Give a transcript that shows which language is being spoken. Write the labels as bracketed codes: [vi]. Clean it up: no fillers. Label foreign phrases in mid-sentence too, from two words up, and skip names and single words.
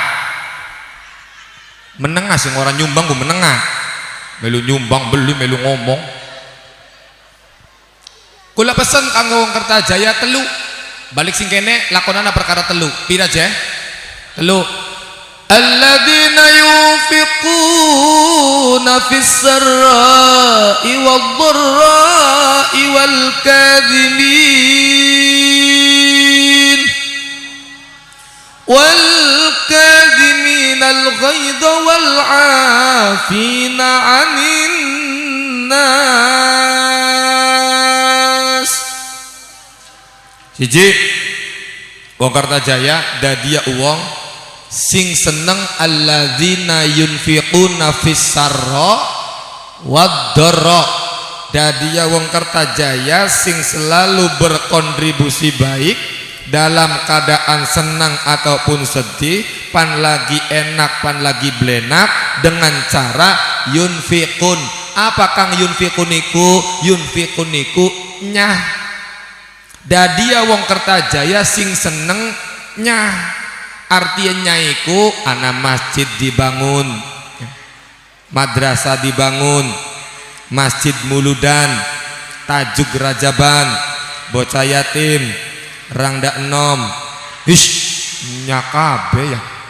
[jv] Menengah sing ora nyumbang ku menengah. Melu nyumbang beli melu ngomong. Kula pesen kanggo wong Kertajaya telu. Balik sing kene lakonana perkara telu. Pira je? Telu. [ar] الذين ينفقون في السراء والضراء والكاظمين الغيظ والعافين عن الناس. [jv] Siji wong Kertajaya dadia uwong sing seneng [ar] الذين ينفقون في السراء والضراء. [jv] Dadia wong Kertajaya sing [id] selalu berkontribusi baik dalam keadaan senang ataupun sedih, [jv] pan lagi enak pan lagi blenak, [id] dengan cara yunfiqun. [jv] Apa kang yunfiqun iku? Yunfiqun iku nyah. Dadia wong Kertajaya sing seneng nyah, artinya iku ana masjid dibangun, madrasah dibangun, masjid muludan, tajuk rajaban, bocah yatim, rangda enom, nyakabe ya.